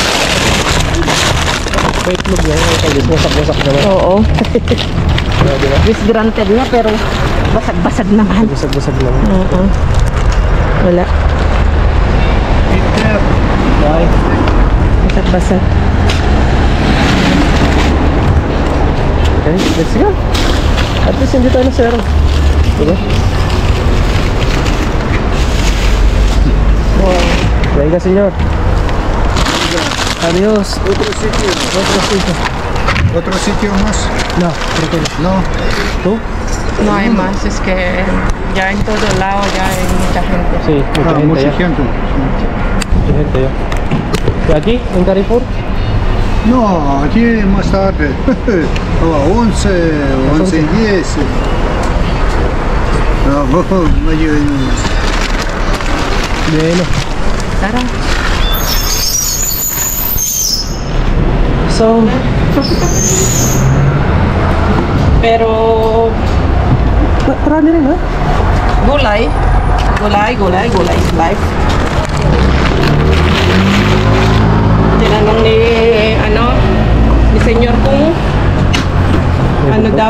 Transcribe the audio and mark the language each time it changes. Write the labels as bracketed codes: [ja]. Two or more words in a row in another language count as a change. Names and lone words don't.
[en] Wait, look [tl] yan. Wasak-wasak naman. Oo. Diba? Disgranted na pero basag-basag naman. Basag-basag naman. Oo. Wala. Bye. Basag-basag. [en] Okay, let's go. [tl] At least hindi tayo na zero. Diba? Wow. [es] Venga, señor. Adiós. Otro sitio. Otro sitio. Otro sitio más. No, creo que no. No. ¿Tú? No hay más, es que ya en todo lado ya hay mucha gente. Sí, mucha gente Mucha ya. gente. Mucha gente ya. ¿Y aquí, en Carrefour? No, aquí más tarde. 11, 11:10. No, medio más. Bueno. [tl] Tara. So, Pero marami rin ha? [en] gulay is life. [tl] Tinanong ni senyor kung ano daw,